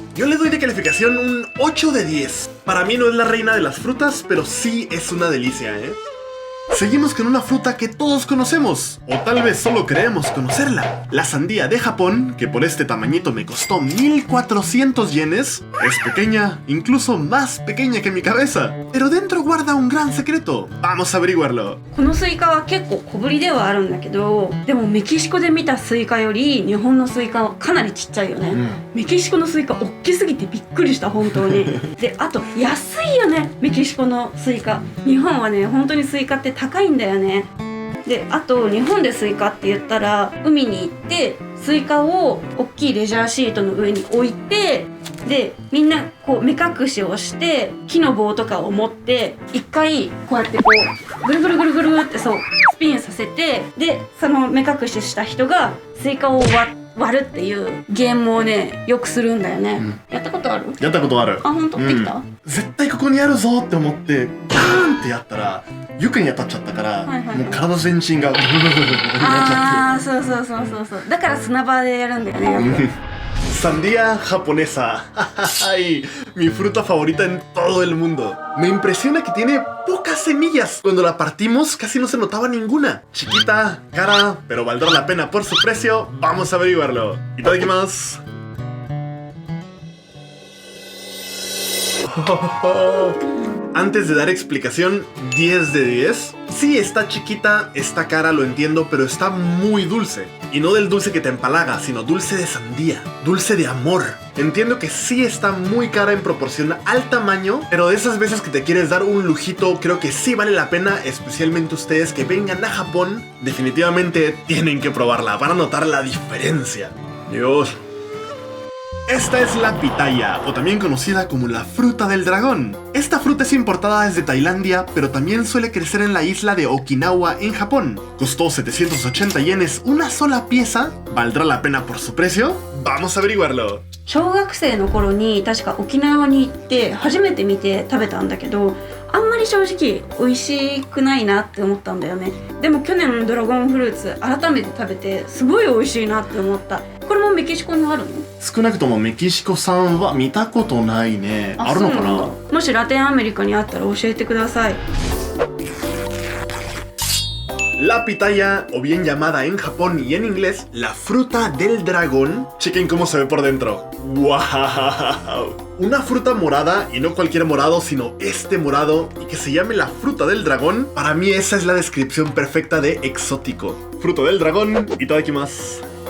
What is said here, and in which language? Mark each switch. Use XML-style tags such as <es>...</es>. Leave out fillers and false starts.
<es>Yo le doy de calificación un 8 de 10. Para mí no es la reina de las frutas, pero sí es una delicia, ¿eh? Seguimos con una fruta que todos conocemos, o tal vez solo creemos conocerla. La sandía de Japón, que por este tamañito me costó 1400 yenes, es pequeña, incluso más pequeña que mi cabeza. Pero dentro guarda un gran secreto. Vamos a averiguarlo.</es> <ja>このスイカは結構小ぶりではあるんだけど、でもメキシコで見たスイカより日本のスイカはかなりちっちゃいよね。メキシコのスイカ大きすぎてびっくりした本当に。で、あと安いよね、メキシコのスイカ。日本はね、本当にスイカって高いんだよね。で、あと日本でスイカって言ったら海に行ってスイカを大きいレジャーシートの上に置いて、でみんなこう目隠しをして木の棒とかを持って一回こうやってこうぐるぐるぐるぐるってそうスピンさせて、でその目隠しした人がスイカを割るっていうゲームをねよくするんだよね。やったことある？やったことある。あ、本当？できた？絶対ここにあるぞって思ってガーンってやったら床に当たっちゃったから、もう体全身がブルブルブルブルになっちゃって。そうそうそうそうそう。だから砂場でやるんだよね。よく。</ja> <es>Sandía japonesa. Ay, mi fruta favorita en todo el mundo. Me impresiona que tiene pocas semillas. Cuando la partimos casi no se notaba ninguna. Chiquita, cara, pero valdrá la pena por su precio. Vamos a averiguarlo. Itadakimasu. Antes de dar explicación, 10 de 10. Sí, está chiquita, está cara, lo entiendo, pero está muy dulce. Y no del dulce que te empalaga, sino dulce de sandía, dulce de amor. Entiendo que sí está muy cara en proporción al tamaño, pero de esas veces que te quieres dar un lujito, creo que sí vale la pena, especialmente ustedes que vengan a Japón. Definitivamente tienen que probarla, van a notar la diferencia. Dios. Esta es la pitaya, o también conocida como la fruta del dragón. Esta fruta es importada desde Tailandia, pero también suele crecer en la isla de Okinawa en Japón. Costó 780 yenes una sola pieza. ¿Valdrá la pena por su precio? Vamos a averiguarlo.</es> <ja>小学生の頃に確か沖縄に行って初めて見て食べたんだけど、あんまり正直美味しくないなって思ったんだよね。でも去年ドラゴンフルーツ改めて食べてすごい美味しいなって思った。これもメキシコにあるの？少なくともメキシコ産は見たことないね。あるのかな？もしラテンアメリカにあったら教えてください。</ja> <es>La pitaya, o bien llamada en Japón y en inglés, la fruta del dragón. Chequen cómo se ve por dentro. ¡Wow! Una fruta morada, y no cualquier morado, sino este morado, y que se llame la fruta del dragón. Para mí esa es la descripción perfecta de exótico. Fruta del dragón, itadakimasu.</es>